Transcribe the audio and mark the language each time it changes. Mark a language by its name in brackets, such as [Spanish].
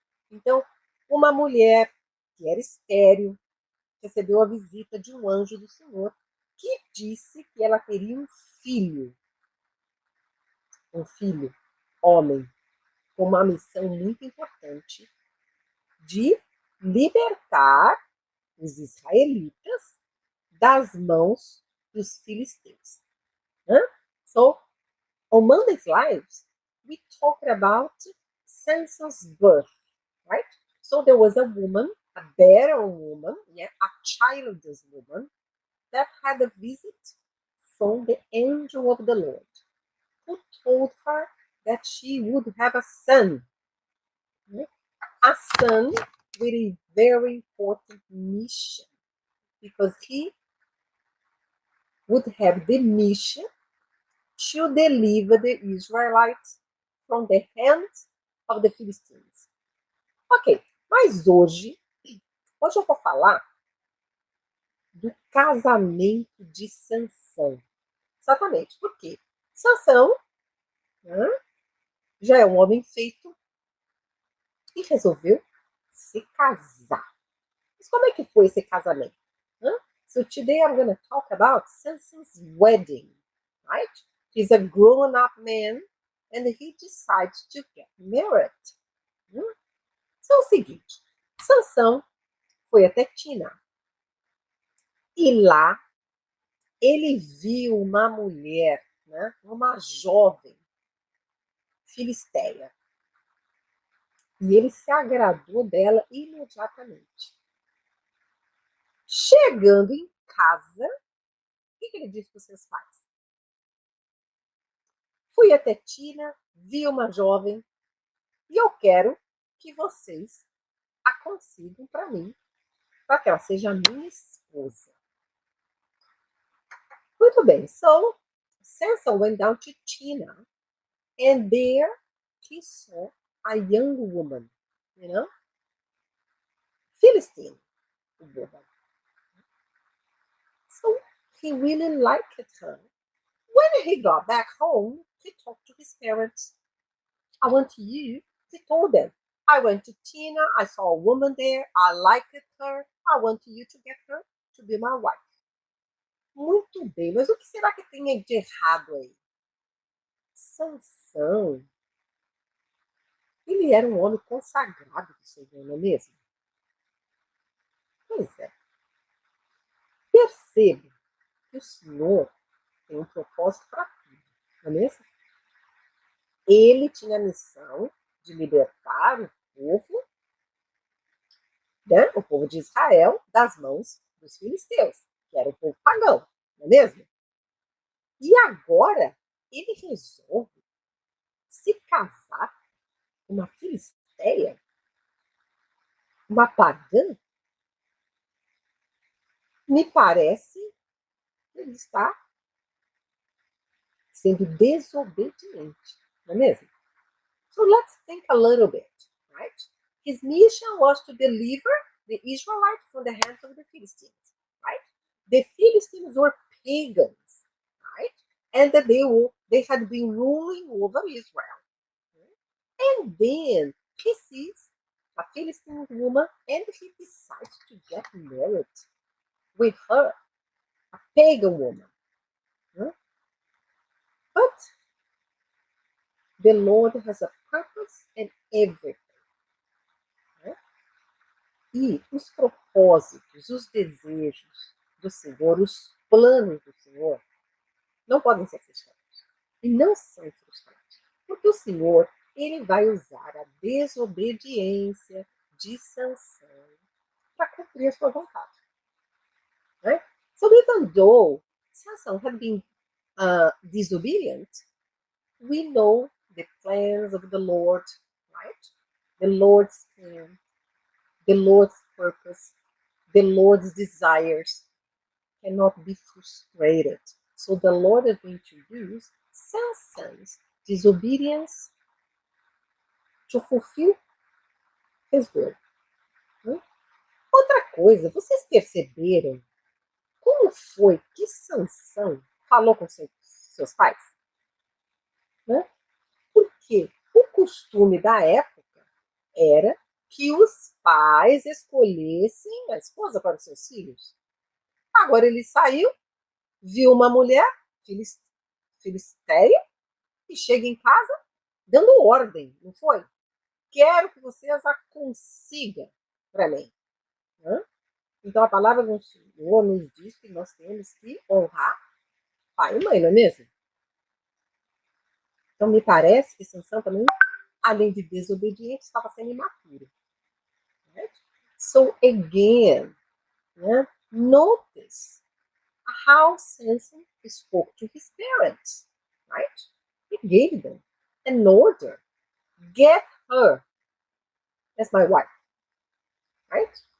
[Portuguese] Então, uma mulher que era estéril recebeu a visita de um anjo do Senhor que disse que ela teria um filho homem, com uma missão muito importante de libertar os israelitas das mãos dos filisteus. [English] So, on Monday's lives, we talked about Samson's birth, right? So there was a woman, a barren woman, yeah, a childless woman, that had a visit from the angel of the Lord, who told her that she would have a son, right? A son with a very important mission, because he would have the mission to deliver the Israelites from the hands of the Philistines. [Portuguese] Ok, mas hoje eu vou falar do casamento de Sansão. Exatamente, por quê? Sansão, né, já é um homem feito e resolveu se casar. Mas como é que foi esse casamento? [English] So today I'm going to talk about Samson's wedding, right? He's a grown-up man and he decides to get married. [Portuguese] Então é o seguinte, Sansão foi até Tina e lá ele viu uma mulher, né, uma jovem filisteia, e ele se agradou dela imediatamente. Chegando em casa, o que ele disse para os seus pais? Fui até Tina, vi uma jovem e eu quero que vocês a consigam para mim, para que ela seja minha esposa. Muito bem, [English] so Samson went down to Tina, and there he saw a young woman, Philistine woman. So he really liked her, When he got back home, he talked to his parents. I want you, he told them. I went to Tina, I saw a woman there, I liked her, I want you to get her to be my wife. [Portuguese] Muito bem, mas o que será que tem de errado aí? Sansão, ele era um homem consagrado do Senhor, não é mesmo? Pois é. Perceba que o Senhor tem um propósito para tudo, não é mesmo? Ele tinha a missão de libertar o povo, né, o povo de Israel, das mãos dos filisteus, que era o povo pagão, não é mesmo? E agora ele resolve se casar com uma filisteia, uma pagã. Me parece que ele está sendo desobediente, não é mesmo? [English] So let's think a little bit, right? His mission was to deliver the Israelites from the hands of the Philistines, right? The Philistines were pagans, right? And that they had been ruling over Israel. And then he sees a Philistine woman and he decides to get married with her, a pagan woman. But the Lord has a purpose in everything. [Portuguese] E os propósitos, os desejos do Senhor, os planos do Senhor, não podem ser frustrados. E não são frustrados. Porque o Senhor, ele vai usar a desobediência de Sansão para cumprir a sua vontade. [English] Right? So even though Sansão had been disobedient, we know the plans of the Lord, right? The Lord's plan, the Lord's purpose, the Lord's desires cannot be frustrated. So the Lord is going to use Samson's disobedience to fulfill his will. [Portuguese] Outra coisa, vocês perceberam como foi que Sansão falou com seus pais? Porque o costume da época era que os pais escolhessem a esposa para os seus filhos. Agora ele saiu, viu uma mulher filisteia e chega em casa dando ordem, não foi? Quero que vocês a consigam para mim. Então a palavra do Senhor nos diz que nós temos que honrar pai e mãe, não é mesmo? Então me parece que Sansão também, além de desobediente, estava sendo imaturo. [English] Right? So again, notice how Samson spoke to his parents, right? He gave them an order. Get her as my wife, right?